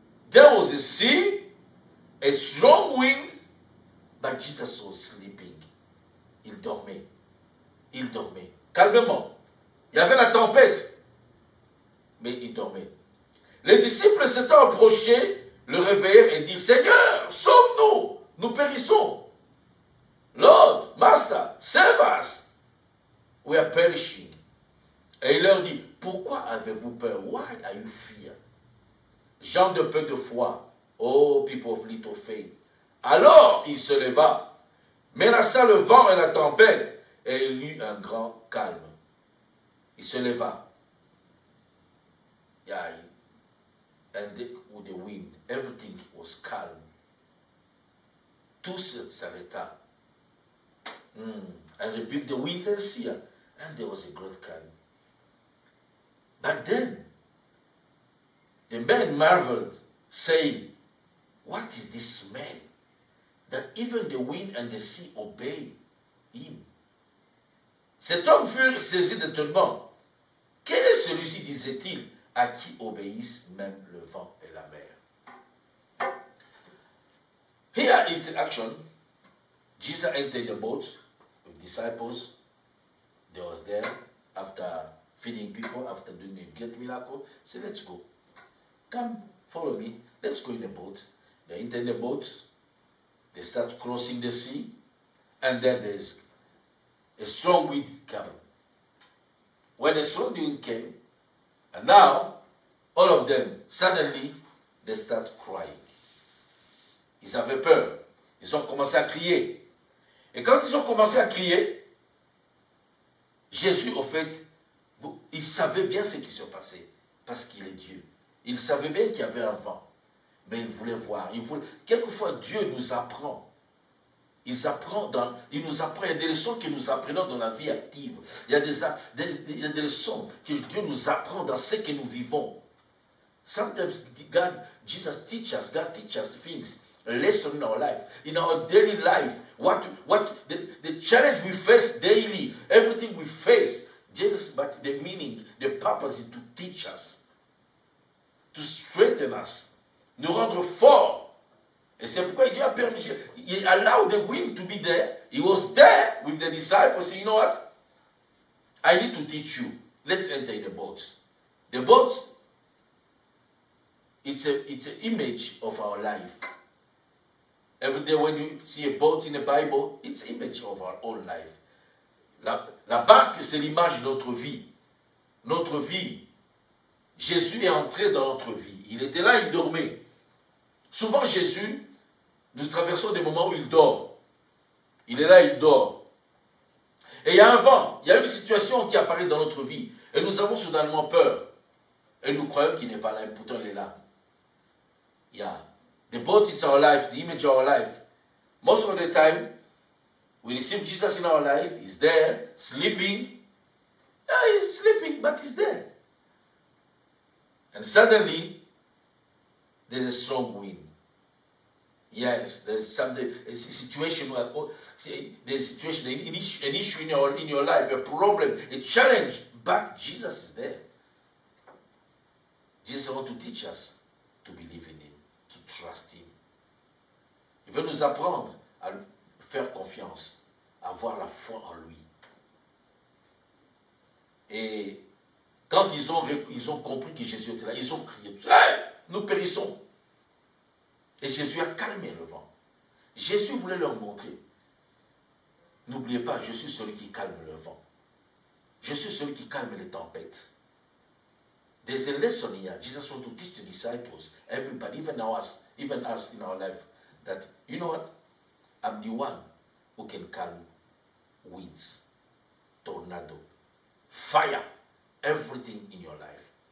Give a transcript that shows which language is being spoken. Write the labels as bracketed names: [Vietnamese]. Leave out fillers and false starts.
[English] There was a sea, a strong wind, but Jesus was sleeping. [French] Il dormait. Il dormait. Calmement. Il y avait la tempête, mais il dormait. Les disciples s'étant approchés, le réveillèrent et dirent, Seigneur, sauve-nous, nous périssons. [English] Lord, Master, save us. We are perishing. [French] Et il leur dit, pourquoi avez-vous peur? [English] Why are you fear? [French] Gens de peu de foi, [English] oh people of little faith. [French] Alors il se leva, menaça le vent et la tempête, et il eut un grand calme. Il se leva. [English] Yeah, and with the wind, everything was calm. [French] Tout s'arrêta. [English] And rebuked the wind and sea, and there was a great calm. But then, the men marveled, saying, what is this man, that even the wind and the sea obey him? [French] Cet homme fut saisi d'étonnement. Quel est celui-ci, disait-il, à qui obéissent même le vent et la mer? [English] Here is the action. Jesus entered the boat with disciples. They was there after feeding people, after doing a great miracle. Say, let's go. Come, follow me. Let's go in the boat. They enter the boat. They start crossing the sea. And then there's a strong wind coming. When the strong wind came, and now, all of them, suddenly, they start crying. [French] Ils avaient peur. Ils ont commencé à crier. Et quand ils ont commencé à crier, Jésus, au fait, il savait bien ce qui se passait, parce qu'il est Dieu. Il savait bien qu'il y avait un vent, mais il voulait voir. Quelquefois, Dieu nous apprend. Il nous apprend, il y a des leçons que nous apprenons dans la vie active. Il y a des leçons que Dieu nous apprend dans ce que nous vivons. [English] Sometimes Jesus teaches things, a lesson in our life, in our daily life. The challenge we face daily, everything we face, Jesus, but the meaning, the purpose is to teach us, to strengthen us, [French] nous rendre forts. Et c'est pourquoi Dieu a permis, [English] he allowed the wind to be there. He was there with the disciples, saying, you know what? I need to teach you. Let's enter in the boat. The boat, it's an image of our life. Every day when you see a boat in the Bible, it's an image of our own life. [French] La barque, c'est l'image de notre vie. Notre vie. Jésus est entré dans notre vie. Il était là, il dormait. Souvent, Jésus, nous traversons des moments où il dort. Il est là, il dort. Et il y a un vent, il y a une situation qui apparaît dans notre vie. Et nous avons soudainement peur. Et nous croyons qu'il n'est pas là, et pourtant il est là. [English] Yeah. The boat is our life, the image of our life. Most of the time, we receive Jesus in our life. He's there, sleeping. Yeah, he's sleeping, but he's there. And suddenly, there's a strong wind. Yes, there's something, a situation, there's a situation, an issue in your life, a problem, a challenge, but Jesus is there. Jesus wants to teach us to believe in Him, to trust Him. [French] Il veut nous apprendre à faire confiance, à avoir la foi en lui. Et quand ils ont compris que Jésus était là, ils ont crié, hey, nous périssons. Et Jésus a calmé le vent. Jésus voulait leur montrer. N'oubliez pas, je suis celui qui calme le vent. Je suis celui qui calme les tempêtes. [English] There's a lesson here. Jesus wants to teach the disciples, everybody, even us in our life, that, you know what? I'm the one who can calm winds, tornado, fire, everything in your life.